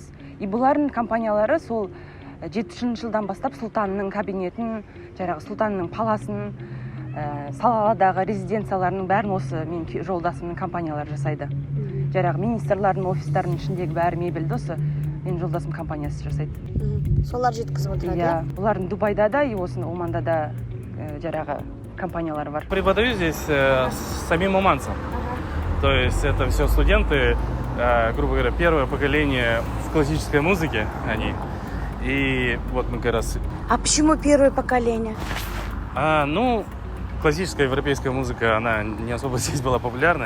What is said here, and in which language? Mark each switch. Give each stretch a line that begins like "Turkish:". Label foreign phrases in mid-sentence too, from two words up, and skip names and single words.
Kazakh: И бұлардың компаниялары сол 70 жылдан бастап сұлтанның кабинетін, жаңағы сұлтанның паласын, саладағы резиденцияларының бәрін осы мен жолдасымның компаниялары жасайды. Жаңағы министрлардың офистарының ішіндегі бәрі мебельді осы мен жолдасым компаниясы жасайды. Солар жеткізіп отырады. Иә, олардың Дубайда да и осы Оманда да жаңағы компаниялары бар.
Russian: Преподаю здесь самим оманцам. То есть это все студенты, грубо говоря, первое поколение в классической музыке они. И вот мы как раз... А почему первое поколение? классическая европейская музыка, она не особо здесь была популярная.